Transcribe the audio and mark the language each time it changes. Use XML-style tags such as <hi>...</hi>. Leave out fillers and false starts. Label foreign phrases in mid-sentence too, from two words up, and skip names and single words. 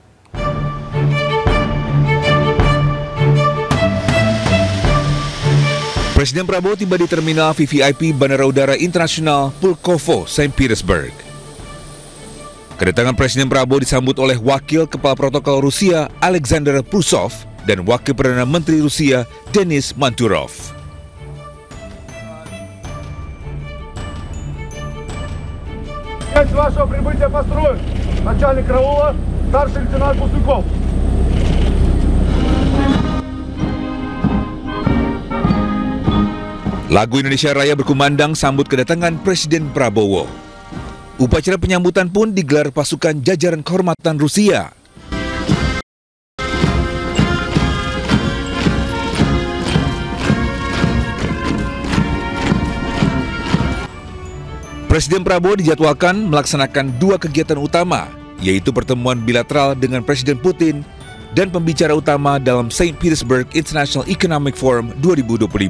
<id>Presiden Prabowo tiba di Terminal VVIP Bandara Udara Internasional Pulkovo, Saint Petersburg. Kedatangan Presiden Prabowo disambut oleh Wakil Kepala Protokol Rusia Alexander Prusov dan Wakil Perdana Menteri Rusia Denis Manturov.</id> <ru>Вашего прибытия построен начальник караула, старший лейтенант Пустяков.</ru> <id>Lagu Indonesia Raya berkumandang sambut kedatangan Presiden Prabowo. Upacara penyambutan pun digelar pasukan jajaran kehormatan Rusia. Presiden Prabowo dijadwalkan melaksanakan 2 kegiatan utama, yaitu pertemuan bilateral dengan Presiden Putin dan pembicara utama dalam Saint Petersburg International Economic Forum 2025.</id>